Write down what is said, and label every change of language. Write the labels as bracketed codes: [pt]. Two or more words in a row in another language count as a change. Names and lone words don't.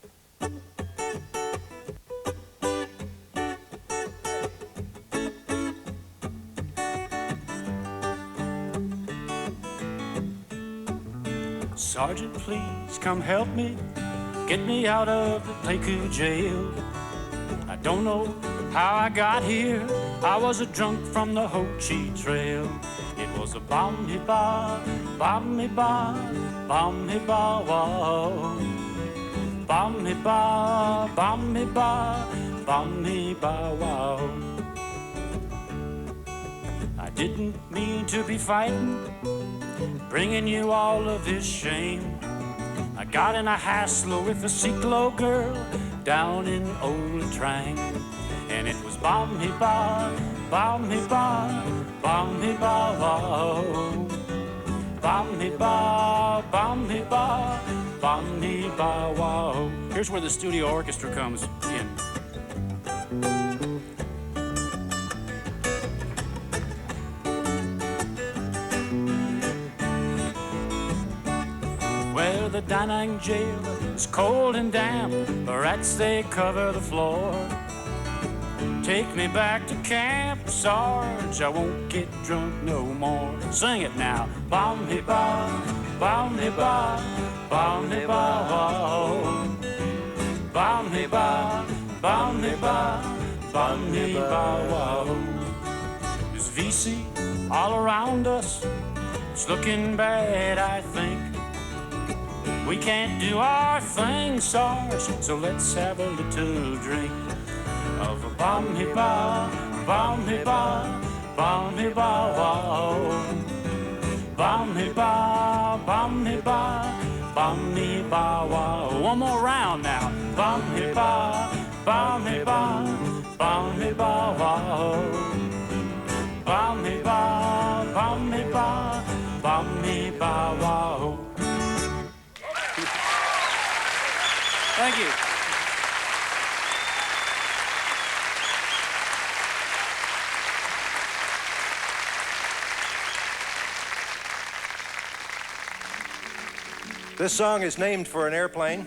[en] Sergeant, please come help me, get me out of the Pleiku jail. I don't know how I got here, I was a drunk from the Ho Chi Trail. It was a [vi] bam mi ba, bam mi ba, bam mi ba wow. Bam mi ba, bam mi ba, bam mi ba wow. [en] I didn't mean to be fighting, bringing you all of this shame. I got in a hassle with a Siklo girl down in Old Trang, and it was [vi] bam mi ba, bam mi ba, bam mi ba wow. Bam mi ba, bam mi ba, bam mi ba wow. [en] Here's where the studio orchestra comes in. Well, the Da Nang jail is cold and damp, the rats they cover the floor. Take me back to camp, Sarge, I won't get drunk no more. Sing it now. [vi] Bam mi ba, bam mi ba, bam mi ba wow. Bam mi ba, bam mi ba, bam mi ba wow. [en] There's VC all around us, it's looking bad, I think. We can't do our thing, Sarge, so let's have a little drink of a [vi] bam mi ba, bam mi ba, bam mi ba wow. Bam mi ba, bam mi ba, bam mi ba wow. [en] One more round now. [vi] Bam mi ba, bam mi ba, bam mi ba wow. Bam mi ba, bam mi ba, bam mi ba wow. [en] Thank you. This song is named for an airplane.